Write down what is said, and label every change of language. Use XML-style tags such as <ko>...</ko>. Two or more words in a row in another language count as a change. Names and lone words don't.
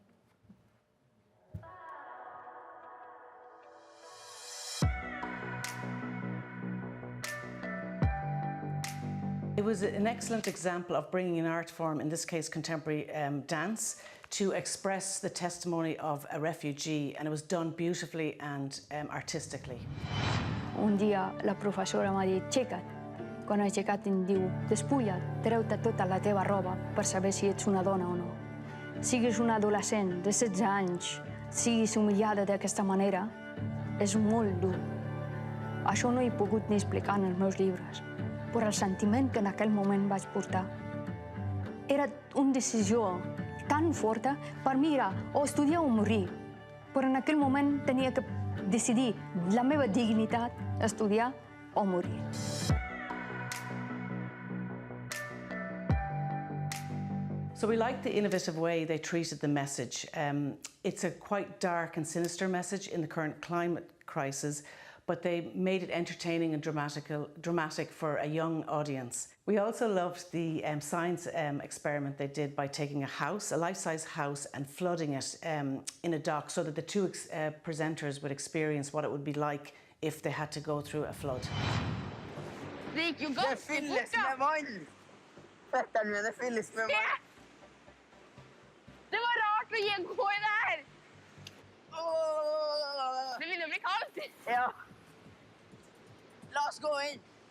<en>It was an excellent example of bringing an art form, in this case contemporary dance, to express the testimony of a refugee, and it was done beautifully and artistically.</en> <ca>Un dia la professora m'ha dit, aixeca't. Quan he aixecat em diu, despulla't, treu-te tota la teva roba per saber si ets una dona o no. Siguis una adolescent de 16 anys, siguis humiliada d'aquesta manera, és molt dur. Això no he pogut ni explicar en els meus llibres, però el sentiment que en aquell moment vaig portar era una decisió tan forta. Per mi era o estudiar o morir, però en aquell moment tenia que decidir la meva dignitat, estudiar o morir.</ca> <en>So we like the innovative way they treated the message. It's a quite dark and sinister message in the current climate crisis, but they made it entertaining and dramatic for a young audience. We also loved the science experiment they did by taking a house, a life-size house, and flooding it in a dock so that the two presenters would experience what it would be like if they had to go through a flood.</en> <no>Det fylles med vann. Føttene mine fylles med vann. Det var rart å gå i det her. Det ville bli kaldt. Ja. La oss gå inn.</no>